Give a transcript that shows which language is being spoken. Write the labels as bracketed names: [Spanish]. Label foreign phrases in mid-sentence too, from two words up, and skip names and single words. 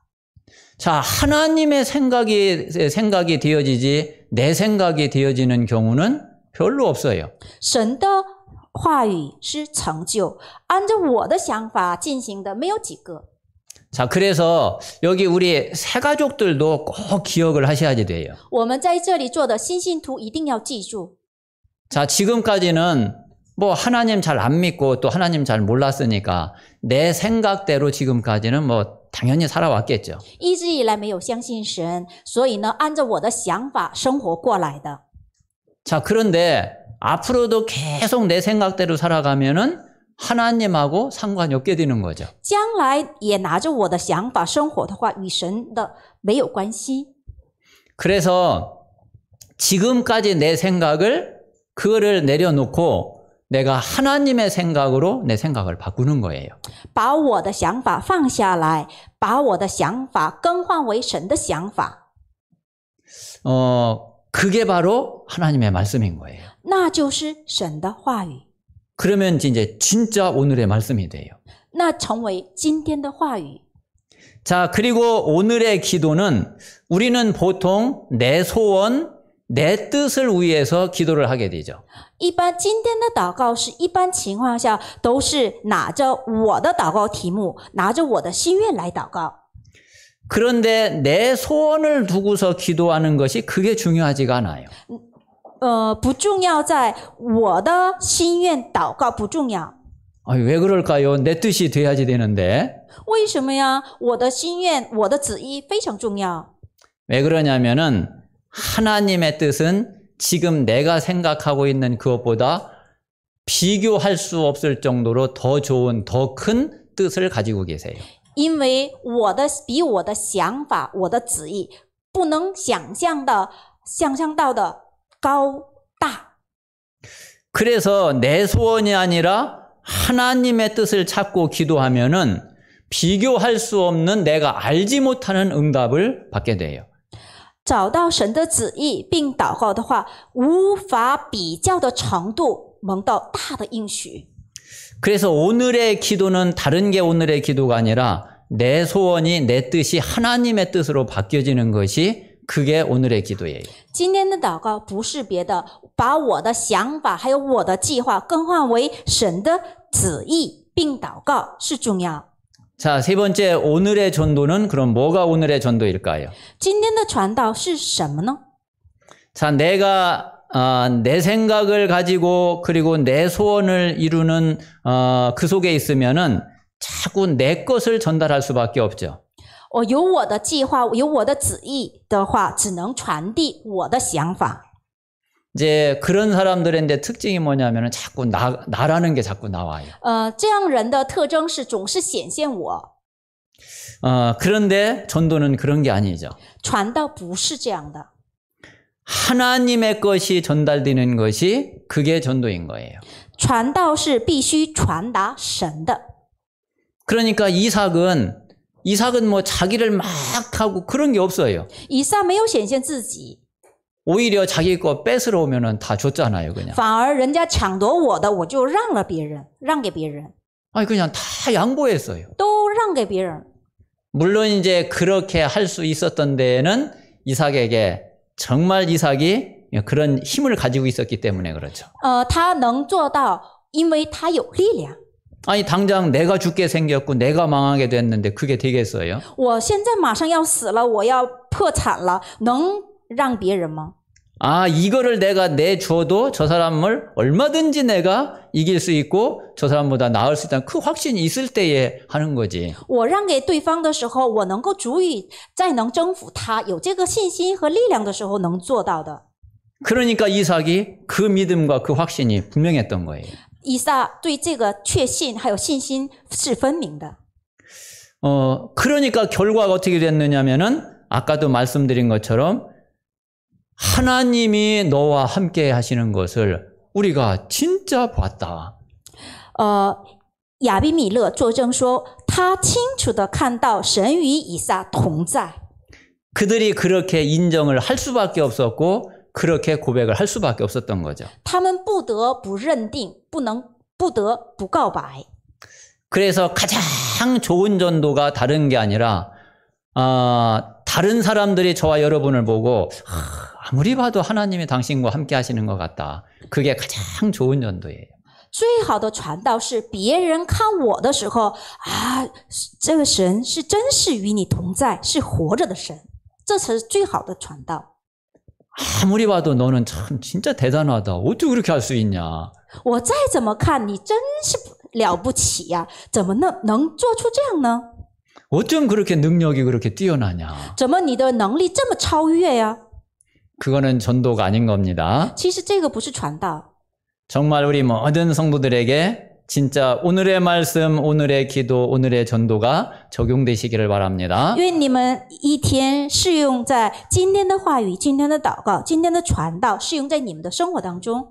[Korean] 자, 하나님의 생각이 되어지지 내 생각이 되어지는 경우는 별로 없어요. [Chinese] 神的话语是成就，按照我的想法进行的没有几个。 [Korean] 자, 그래서 여기 우리 새가족들도 꼭 기억을 하셔야지 돼요. [Chinese] 我们在这里做的新信徒一定要记住， [Korean] 자, 지금까지는 뭐 하나님 잘 안 믿고 또 하나님 잘 몰랐으니까 내 생각대로 지금까지는 뭐 당연히 살아왔겠죠. [Chinese] 一直以来没有相信神，所以呢，按照我的想法生活过来的。 [Korean] 자, 그런데 앞으로도 계속 내 생각대로 살아가면은 하나님하고 상관이 없게 되는 거죠. [Chinese] 将来也拿着我的想法生活的话，与神的没有关系。 [Korean] 그래서 지금까지 내 생각을 그거를 내려놓고 내가 하나님의 생각으로 내 생각을 바꾸는 거예요. [Chinese] 把我的想法放下来，把我的想法更换为神的想法， [Korean] 그게 바로 하나님의 말씀인 거예요. [Chinese] 那就是神的话语， [Korean] 그러면 이제 진짜 오늘의 말씀이 돼요. [Chinese] 那成为今天的话语。 [Korean] 자, 그리고 오늘의 기도는 우리는 보통 내 소원, 내 뜻을 위해서 기도를 하게 되죠. [Chinese] 一般今天的祷告是一般情况下都是拿着我的祷告题目，拿着我的心愿来祷告。 [Korean] 그런데 내 소원을 두고서 기도하는 것이 그게 중요하지가 않아요. [Chinese] 不重要，在我的心愿祷告不重要。 [Korean] 왜 그럴까요? 내 뜻이 돼야지 되는데. [Chinese] 为什么呀？我的心愿，我的旨意非常重要。 [Korean] 왜 그러냐면은 하나님의 뜻은 지금 내가 생각하고 있는 그것보다 비교할 수 없을 정도로 더 좋은, 더 큰 뜻을 가지고 계세요. [Chinese] 因为比我的想法，我的旨意不能想象到的高大。 [Korean] 그래서 내 소원이 아니라 하나님의 뜻을 찾고 기도하면은 비교할 수 없는 내가 알지 못하는 응답을 받게 돼요. [Chinese] 找到神的旨意并祷告的话，无法比较的程度蒙到大的应许。 [Korean] 그래서 오늘의 기도는 다른 게 오늘의 기도가 아니라 내 소원이 내 뜻이 하나님의 뜻으로 바뀌어지는 것이 그게 오늘의 기도예요. [Chinese] 今天的祷告不是别的，把我的想法还有我的计划更换为神的旨意并祷告是重要。 [Korean] 자, 세 번째 오늘의 전도는 그럼 뭐가 오늘의 전도일까요? [Chinese] 今天的传道是什么呢？ [Korean] 자, 내가 내 생각을 가지고 그리고 내 소원을 이루는 그 속에 있으면은 자꾸 내 것을 전달할 수밖에 없죠. [Chinese] 我有我的计划，有我的旨意的话，只能传递我的想法。 [Korean] 이제 그런 사람들의 이제 특징이 뭐냐면은 자꾸 나라는 게 자꾸 나와요. [Chinese] 这样人的特征是总是显现我， [Korean] 그런데 전도는 그런 게 아니죠. [Chinese] 传道不是这样的。 [Korean] 하나님의 것이 전달되는 것이 그게 전도인 거예요. [Chinese] 传道是必须传达神的。 [Korean] 그러니까 이삭은 뭐 자기를 막 하고 그런 게 없어요. [Chinese] 以撒没有显现自己， [Korean] 오히려 자기 거 뺏으러 오면은 다 줬잖아요, 그냥. [Chinese] 反而人家抢夺我的，我就让了别人，让给别人， [Korean] 아니 그냥 다 양보했어요. [Chinese] 都让给别人。 [Korean] 물론 이제 그렇게 할 수 있었던 데에는 이삭에게 정말 이삭이 그런 힘을 가지고 있었기 때문에 그렇죠. [Chinese] 他能做到，因为他有力量。 [Korean] 아니 당장 내가 죽게 생겼고 내가 망하게 됐는데 그게 되겠어요? [Chinese] 我现在马上要死了，我要破产了，能让别人吗？ [Korean] 아, 이거를 내가 내줘도 저 사람을 얼마든지 내가 이길 수 있고 저 사람보다 나을 수 있다는 그 확신이 있을 때에 하는 거지. [Chinese] 我让给对方的时候，我能够足以再能征服他，有这个信心和力量的时候能做到的。 [Korean] 그러니까 이삭이 그 믿음과 그 확신이 분명했던 거예요. [Chinese] 以撒对这个确信还有信心是分明的。 [Korean] 그러니까 결과가 어떻게 됐느냐면은 아까도 말씀드린 것처럼 하나님이 너와 함께 하시는 것을 우리가 진짜 봤다. [Chinese] 亚比米勒作证说，他清楚地看到神与以撒同在。 [Korean] 그들이 그렇게 인정을 할 수밖에 없었고 그렇게 고백을 할 수밖에 없었던 거죠. [Chinese] 他们不得不认定，不得不告白。 [Korean] 그래서 가장 좋은 전도가 다른 게 아니라 다른 사람들이 저와 여러분을 보고 아무리 봐도 하나님이 당신과 함께 하시는 것 같다. 그게 가장 좋은 전도예요. [Chinese] 最好的传道是别人看我的时候啊，这个神是真是与你同在，是活着的神，这才是最好的传道。 [Korean] 아무리 봐도 너는 참 진짜 대단하다. 어떻게 그렇게 할 수 있냐. [Chinese] 我再怎么看你真是了不起呀、怎么能做出这样呢？ [Korean] 어쩜 그렇게 능력이 그렇게 뛰어나냐. [Chinese] 怎么你的能力这么超越呀？ [Korean] 그거는 전도가 아닌 겁니다. [Chinese] 其实这个不是传道。 [Korean] 정말 우리 모든 성도들에게 진짜 오늘의 말씀, 오늘의 기도, 오늘의 전도가 적용되시기를 바랍니다. [Chinese] 愿你们一天适用在今天的话语、今天的祷告、今天的传道，适用在你们的生活当中。